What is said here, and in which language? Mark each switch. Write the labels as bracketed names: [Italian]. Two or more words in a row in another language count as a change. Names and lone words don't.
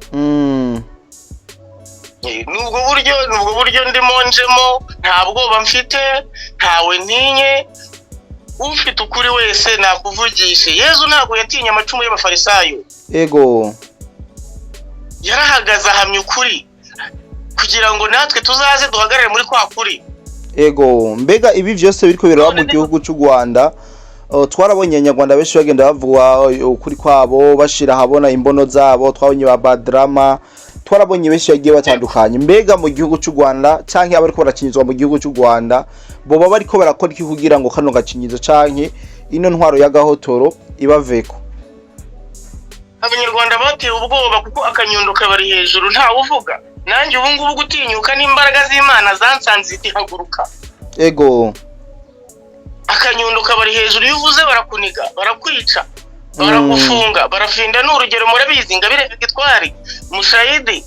[Kinyarwanda] Nubwo buryo ndimo njemo nta bwoba mfite ntawe ntinye, ufite ukuri wese nakuvugishe. Yezu ntabwo yatinye amacumu y'abafarisayo. [Rundi] Ego yarahagaze ahamya ukuri kugira ngo natwe tuzaze duhagarare muri kwa kuri. Ego mbega ibi byose biriko biraba mu gihugu cy'u Rwanda twarabonye Abanyarwanda benshi bagenda bavuga ukuri kwabo bashira habona imbono zabo, twabonye ba Badrama, twarabonye benshi yagiye batandukanye. Mbega mu gihugu cy'u Rwanda canke abariko barakinyizwa mu gihugu cy'u Rwanda boba bariko barakora iki kugira ngo kano gakinyizo canke ino ntwaro ya gahotoro ibaveko? [Kinyarwanda] Abanyarwanda batewe ubwoba kuko akanyundo kabari hejuru nta uvuga. Nanjye ubu ngubu gutinyuka n'imbaraga z'Imana zansanze zitihaguruka. [Rundi] Ego [Kinyarwanda] akanyundo kabari hejuru yuvuze barakuniga barakwica baragufunga barafinda n'urugero murabizi Ingabire Victoire Mushayidi